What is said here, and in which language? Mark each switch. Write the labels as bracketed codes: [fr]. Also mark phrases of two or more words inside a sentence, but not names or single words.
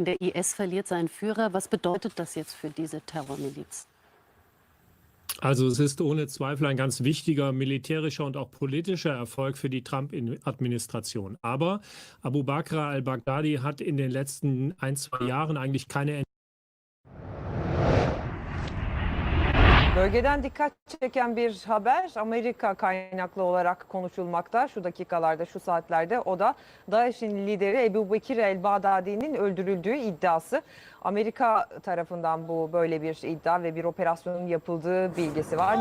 [de] Der IS verliert seinen Führer. Was bedeutet das jetzt für diese Terrormiliz? Also es ist ohne Zweifel ein ganz wichtiger militärischer und auch politischer Erfolg für die Trump-Administration. Aber Abu Bakr al-Baghdadi hat in den letzten 1-2 Jahren eigentlich keine. [tr] Bölgeden dikkat çeken bir haber Amerika kaynaklı olarak konuşulmakta şu dakikalarda, şu saatlerde. O da DAEŞ'in lideri Ebu Bekir el-Bağdadi'nin öldürüldüğü iddiası. Amerika tarafından bu böyle bir iddia ve bir operasyonun yapıldığı bilgisi var.